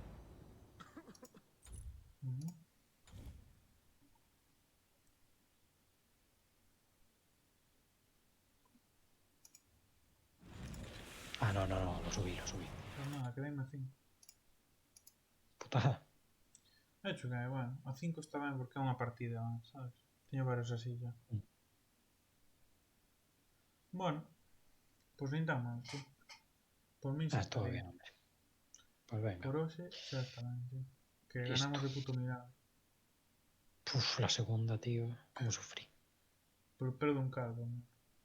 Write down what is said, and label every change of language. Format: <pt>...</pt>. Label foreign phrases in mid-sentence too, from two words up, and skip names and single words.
<es>Ah, no, lo subí. Pero nada, quedéme a 5. Putada. De hecho, que, bueno,</es> <gl>a 5 está ben porque é unha partida, sabes? Teño varios así ya.</gl> <es>Bueno, pues</es> <gl>nin tan mal, tío. Por min xa está Todo</gl> <es>bien. bien, hombre. Pues venga.</es> <gl>Por hoxe xa está ben, tío. Que</gl> <es>Listo. ganamos de puto mirada. Puf, la segunda, tío. Cómo sufrí. Por el pelo de un calvo, ¿no?</es>